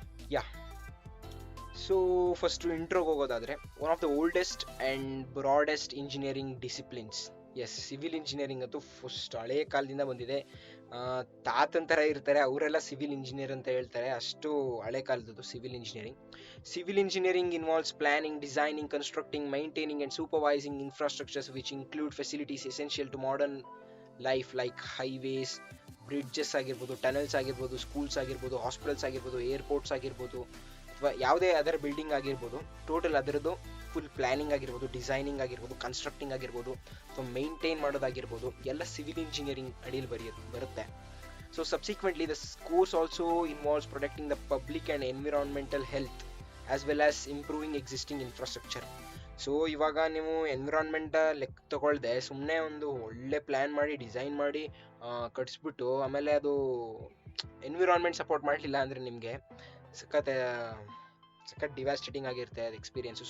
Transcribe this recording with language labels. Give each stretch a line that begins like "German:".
Kannada: Yeah so first ಇಂಟ್ರೋಗೆ ಹೋಗೋದಾದರೆ,
English: One of the oldest and broadest engineering disciplines.
Kannada: S, civil engineering ಅಂತೂ first ಹಳೇ ಕಾಲದಿಂದ ಬಂದಿದೆ. ತಾತನ ಥರ ಇರ್ತಾರೆ, ಅವರೆಲ್ಲ ಸಿವಿಲ್ ಇಂಜಿನಿಯರ್ ಅಂತ ಹೇಳ್ತಾರೆ, ಅಷ್ಟು ಹಳೆ ಕಾಲದ್ದು civil engineering.
English: Civil engineering involves planning, designing, constructing, maintaining and supervising infrastructures which include facilities essential to modern life like highways, bridges
Kannada: ಆಗಿರ್ಬೋದು, ಟನಲ್ಸ್ ಆಗಿರ್ಬೋದು, ಸ್ಕೂಲ್ಸ್ ಆಗಿರ್ಬೋದು, ಹಾಸ್ಪಿಟಲ್ಸ್ ಆಗಿರ್ಬೋದು, ಏರ್ಪೋರ್ಟ್ಸ್ ಆಗಿರ್ಬೋದು, ಅಥವಾ ಯಾವುದೇ ಅದರ್ ಬಿಲ್ಡಿಂಗ್ ಆಗಿರ್ಬೋದು. ಟೋಟಲ್ ಅದರದ್ದು ಫುಲ್ ಪ್ಲಾನಿಂಗ್ ಆಗಿರ್ಬೋದು, ಡಿಸೈನಿಂಗ್ ಆಗಿರ್ಬೋದು, ಕನ್ಸ್ಟ್ರಕ್ಟಿಂಗ್ ಆಗಿರ್ಬೋದು, ಅಥವಾ ಮೇಂಟೈನ್ ಮಾಡೋದಾಗಿರ್ಬೋದು, ಎಲ್ಲ ಸಿವಿಲ್ ಇಂಜಿನಿಯರಿಂಗ್ ಅಡಿಯಲ್ಲಿ ಬರುತ್ತೆ.
English: So subsequently the course also involves protecting the public and environmental health as well as improving existing infrastructure.
Kannada: So ಇವಾಗ ನೀವು ಎನ್ವಿರಾನ್ಮೆಂಟ್ ಲೆಕ್ಕ ತಗೊಳ್ದೆ ಸುಮ್ಮನೆ ಒಂದು ಒಳ್ಳೆ ಪ್ಲ್ಯಾನ್ ಮಾಡಿ ಡಿಸೈನ್ ಮಾಡಿ ಕಟ್ಸ್ಬಿಟ್ಟು ಆಮೇಲೆ ಅದು ಎನ್ವಿರಾನ್ಮೆಂಟ್ ಸಪೋರ್ಟ್ ಮಾಡಲಿಲ್ಲ ಅಂದರೆ ನಿಮಗೆ ಸಖತ್ ಡಿವಾಸ್ಟೇಟಿಂಗ್ ಆಗಿರುತ್ತೆ ಅದು ಎಕ್ಸ್ಪೀರಿಯನ್ಸು.